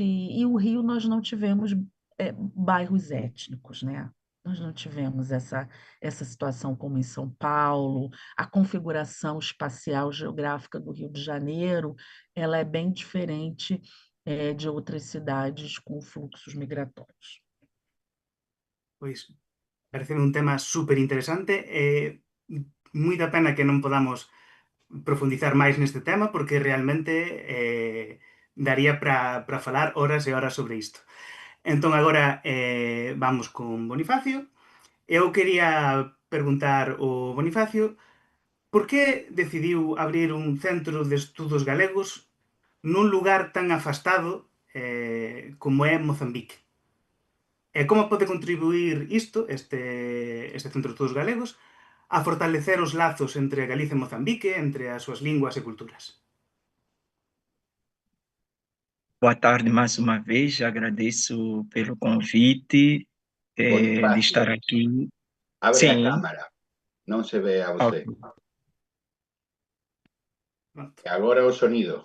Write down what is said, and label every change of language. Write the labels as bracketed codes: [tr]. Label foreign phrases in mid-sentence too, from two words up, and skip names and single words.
[pt] E o Rio nós não tivemos bairros étnicos, né? Nós não tivemos essa situação como em São Paulo. A configuração espacial geográfica do Rio de Janeiro, ela é bem diferente de outras cidades com fluxos migratórios. [gl] Pois, parece un tema super interesante e moita pena que non podamos profundizar máis neste tema porque realmente daría para falar horas e horas sobre isto. Entón agora vamos con Bonifacio. Eu quería preguntar ao Bonifacio por que decidiu abrir un centro de estudos galegos nun lugar tan afastado como é Mozambique. E como pode contribuir isto, este Centro de Estudos Galegos, a fortalecer os lazos entre Galicia e Mozambique, entre as súas linguas e culturas? [pt] Boa tarde mais uma vez, agradeço pelo convite de Bonifácio, estar aqui. [gl] abre a [pt] Sim, [gl] cámara, non se ve a ok. você. E agora o sonido.